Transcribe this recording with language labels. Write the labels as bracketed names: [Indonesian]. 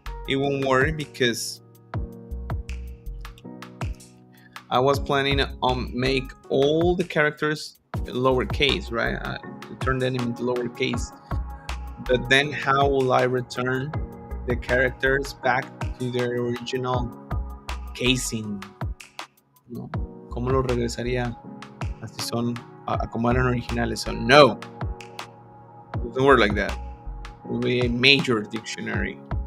[English] It won't work because I was planning on make all the characters lowercase, right? Turn them into lowercase. But then how will I return the characters back to their original casing? [Spanish] ¿No? ¿Cómo lo regresaría así son a como eran originales? [English] So no, it doesn't work like that. It will be a major dictionary.